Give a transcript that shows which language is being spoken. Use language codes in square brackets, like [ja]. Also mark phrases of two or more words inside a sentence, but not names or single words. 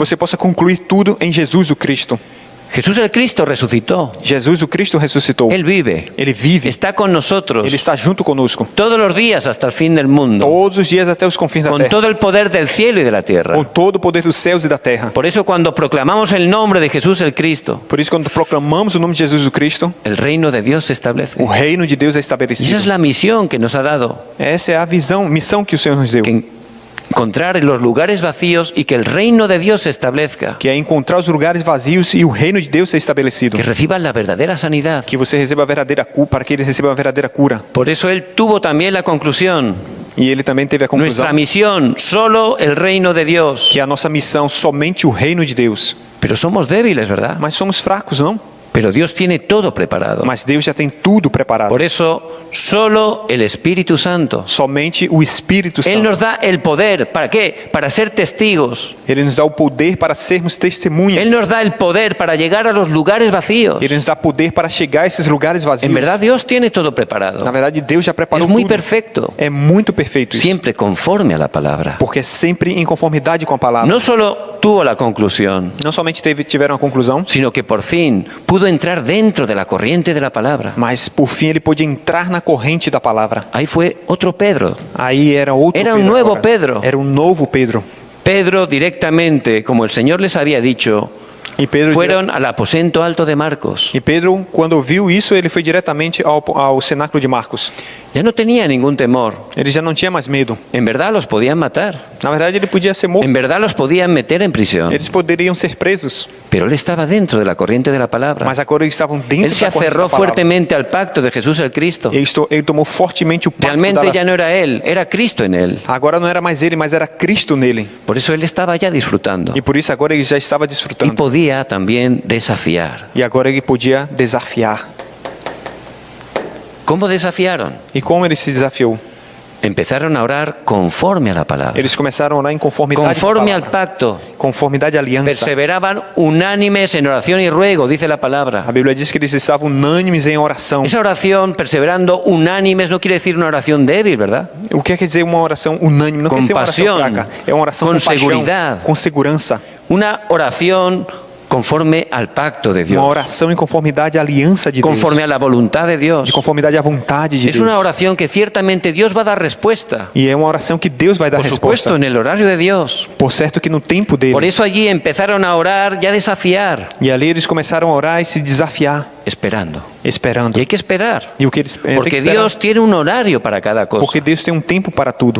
[pt] você possa concluir tudo em Jesus o Cristo. [es] Jesús el Cristo resucitó. [pt] Jesus o Cristo ressuscitou. [es] Él vive. [pt] Ele vive. [es] Está con nosotros [pt] Ele está junto conosco. [es] todos los días hasta el fin del mundo. [pt] Todos os dias até os confins da [es] Con [pt] terra. [es] todo el poder del cielo y de la tierra. [pt] Com todo o poder dos céus e da terra. [es] Por eso cuando proclamamos el nombre de Jesús el Cristo, [pt] Por isso, quando proclamamos o nome de Jesus o Cristo, [es] el reino de Dios se establece. [pt] o reino de Deus é [es] Y esa [pt] estabelecido. [es] es la misión que nos ha dado. [pt] Essa é a missão que o Senhor nos deu. [es] Que encontrar en los lugares vacíos y que el reino de Dios se establezca. [pt] Que é encontrar os lugares vazios e o reino de Deus ser estabelecido. [es] Que reciban la verdadera sanidad. [pt] Que você receba a verdadeira cura, para que eles recebam a verdadeira cura. [es] Por eso Él tuvo también la conclusión. [pt] E ele também teve a [es] Nuestra [pt] conclusão [es] misión, solo el reino de Dios. [pt] que a nossa missão somente o reino de Deus. [es] Pero somos débiles, ¿verdad? [pt] Mas somos fracos, não? [es] Pero Dios tiene todo preparado. [pt] Mas Deus já tem tudo preparado. [es] Por eso, solo el Espíritu Santo. [pt] Somente o Espírito [es] Él [pt] Santo. [es] nos da el poder. ¿Para qué? Para ser testigos. [pt] Ele nos dá o poder para sermos testemunhas. [es] Él nos da el poder para llegar a los lugares vacíos. [pt] Ele nos dá poder para chegar a esses lugares vazios. [es] En verdad, Dios tiene todo preparado. [pt] Na verdade, Deus já preparou [es] Es muy [pt] tudo. [es] perfecto. [pt] É muito perfeito isso. [es] Siempre conforme a la palabra. [pt] Porque é sempre em conformidade com a palavra. [es] No solo tuvo la conclusión, [pt] Não somente tiveram a conclusão, [es] sino que por fin pudo entrar dentro de la corriente de la palabra. [pt] mas por fim ele pôde entrar na corrente da palavra. [es] Ahí fue otro Pedro. [pt] Aí era outro Era um Pedro novo agora. Pedro. Era um novo Pedro. [es] Pedro directamente, como el Señor les había dicho, [pt] E Pedro, [es] fueron al aposento alto de Marcos. [pt] quando viu isso, ele foi diretamente ao cenáculo de Marcos. [es] Ya no tenía ningún temor. [pt] Ele já não tinha mais medo. [es] En verdad los podían matar. [pt] Na verdade, ele podia ser morto. [es] En verdad los podían meter en prisión. [pt] Eles poderiam ser presos. [es] Pero él estaba dentro de la corriente de la palabra. [pt] Mas agora eles estavam dentro [es] Él se [pt] da corrente [es] aferró [pt] da palavra. [es] fuertemente al pacto de Jesús el Cristo. [pt] Ele tomou fortemente o pacto [es] Realmente [pt] da [es] ya no era él, era Cristo en él. [pt] Agora não era mais ele, mas era Cristo nele. [es] Por eso él estaba ya disfrutando. [pt] E por isso agora ele já estava [es] Y [pt] desfrutando. [es] podía también desafiar. [pt] E agora ele podia desafiar. [es] ¿Cómo desafiaron? [pt] E como ele se desafiou? [es] Empezaron a orar conforme a la palabra. [pt] Eles começaram a orar em conformidade [es] Conforme [pt] com a [es] al [pt] palavra. [es] pacto. [pt] Conformidade à aliança. [es] Perseveraban unánimes en oración y ruego, dice la [pt] A [es] palabra. [pt] Bíblia diz que eles estavam unânimes em oração. [es] Esa oración, perseverando unánimes, no quiere decir una oración débil, ¿verdad? [pt] O que quer dizer uma oração unânime? Não quer dizer uma oração Compaixão, fraca. É uma oração com com paixão, seguridade. com segurança. [es] Una oración conforme al pacto de [pt] Uma [es] Dios, [pt] oração em conformidade à aliança de Deus. [es] conforme a la voluntad de Dios. [pt] De conformidade à vontade de [es] Es [pt] Deus. [es] una oración que ciertamente Dios va a dar respuesta. [pt] E é uma oração que Deus vai dar [es] Por [pt] resposta. [es] supuesto, en el horario de Dios. [pt] Por certo que no tempo dele. [es] Por eso allí empezaron a orar y a desafiar, [pt] E ali eles começaram a orar e se desafiar, [es] esperando. [pt] esperando. [es] Y hay que esperar, [pt] E o que eles tem que [es] porque [pt] esperar? [es] Dios tiene un horario para cada cosa. [pt] Porque Deus tem um tempo para tudo.